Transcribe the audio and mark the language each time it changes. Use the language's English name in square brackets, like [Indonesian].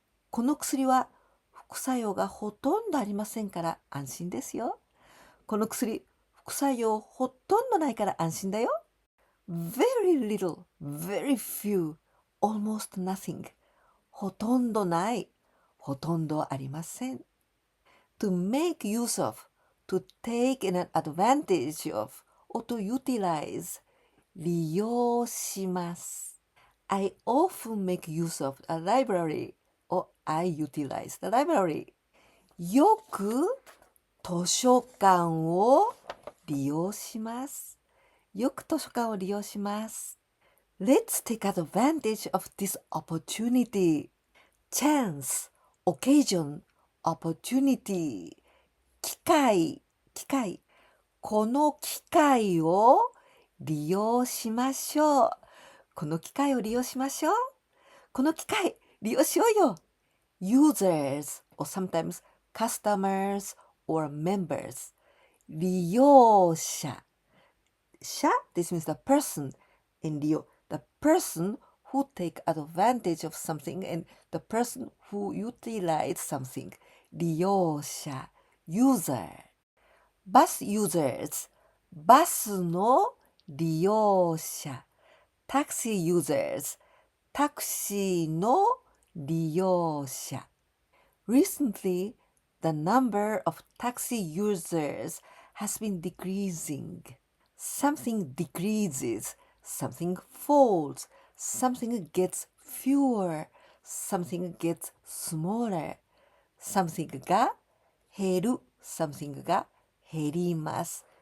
[Japanese] この薬は副作用がほとんどありませんから安心ですよ。この薬、副作用ほとんどないから安心だよ。 [English] Very little, very few, almost nothing. [Japanese] ほとんどない、ほとんどありません。 [English] To make use of, to take an advantage of, or to utilize. [Japanese] 利用します。 [English] I often make use of a library, or I utilize the library. [Japanese] よく図書館を利用します。よく図書館を利用します。 [English] Let's take advantage of this opportunity. Chance, occasion, opportunity. [Japanese] 機会。この機会を利用しましょう。この機会を利用しましょう。この機会利用しようよ。 [English] Users, or sometimes customers or members. 利用者。This means the person. And 利用 the person who take advantage of something and the person who utilize something. 利用者 user. Bus users. [Japanese] バスの利用者。 [English] Taxi users. [Japanese] タクシーの利用者。 [English] Recently, the number of taxi users has been decreasing. Something decreases, something falls, something gets fewer, something gets smaller. [Japanese] Something が減る、something が減ります。